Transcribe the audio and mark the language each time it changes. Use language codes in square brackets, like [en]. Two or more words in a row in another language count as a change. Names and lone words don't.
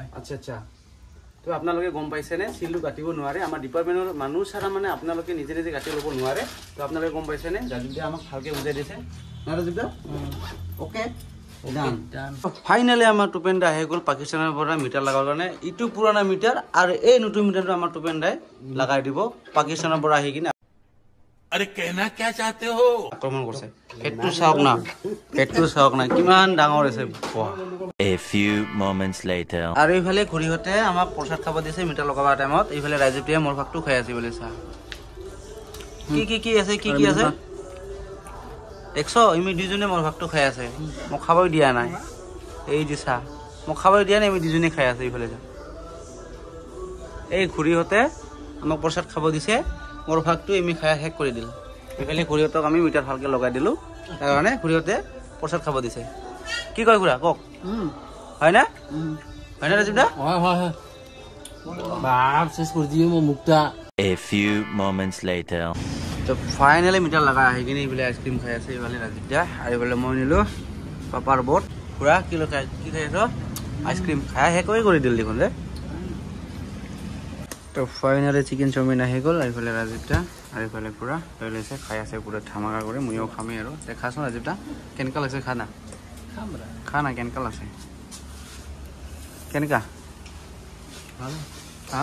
[as] আচ্ছা তো আপোনালোকে গম পাইছে নে সিলটো কাটিব নোৱাৰে আমাৰ ডিপাৰ্টমেন্টৰ মানুহ সারা মানে আপোনালোকে নিজে কাটি ল'ব নোৱাৰে তো আপোনালোকে গম পাইছে নে ৰাজীৱদা আমাক ভালকে বুজাই দিছে না ৰাজীৱদা [en] okay done [as] ফাইনালি আমাৰ টুপেনদা আহি গ'ল পাকিস্তানৰ পৰা মিটাৰ লগাবৰ কাৰণে ইটো পুৰণা মিটাৰ আৰু এই নতুন মিটাৰটো আমাৰ টুপেনদাই লগাই দিব পাকিস্তানৰ পৰা আহি কিনে [hi] अरे कहना क्या चाहते हो [as] আক্ৰমণ কৰিছে পেটটো চাওক না কিমান ডাঙৰ আছে [en] A few moments later [as] আৰু এইফালে ঘৰিহতে আমাক প্ৰসাদ খাব দিছে মিটাৰ লগাবৰ টাইমত এইফালে ৰাজীৱটিয়ে মোৰ ভাগটো খাই আছে বুলি চা কি আছে দেখছো আমি দুজনে মোৰ ভাগটো খাই আছে মোক খাবই দিয়া নাই এই দিছা মোক খাবই দিয়া নাই আমি দুজনে খাই আছে এইফালে যা এই ঘৰিহতে আমাক প্ৰসাদ খাব দিছে মোৰ ভাগটো আমি খাই শেষ কৰি দিল এইফালে ঘৰিহতক আমি মিটাৰ ভালকে লগাই দিলো তাৰ কাৰণে ঘৰিহতে প্ৰসাদ খাব দিছে কি কয় খুৰা কক হয় না ৰাজীৱদা হয় বাপ শেষ কৰি দিও মই মুক্তা [en] A few moments later [as] তো ফাইনালি মিটাৰ লগাই আহি কিনে এইফালে আইচক্ৰীম খাই আছে এইফালে ৰাজীৱদা আৰু এইফালে মই নিলো পাপাৰ বট খুৰা কি খাই আছ আইচক্ৰীম খাই শেষ কৰি দিল দেখোন যে তো ফাইনালি [en] chicken chowmein [as] আহি গ'ল এইফালে ৰাজীৱদা আৰু এইফালে পুৰা লৈ লৈছে খাই আছে [hi] पूरा धमाका [as] কৰি ময়ো খামেই আৰু দেখাচোন ৰাজীৱদা কেনেকুৱা লাগিছে খানা কেনেকুৱা লাগিছে কেনেকুৱা হা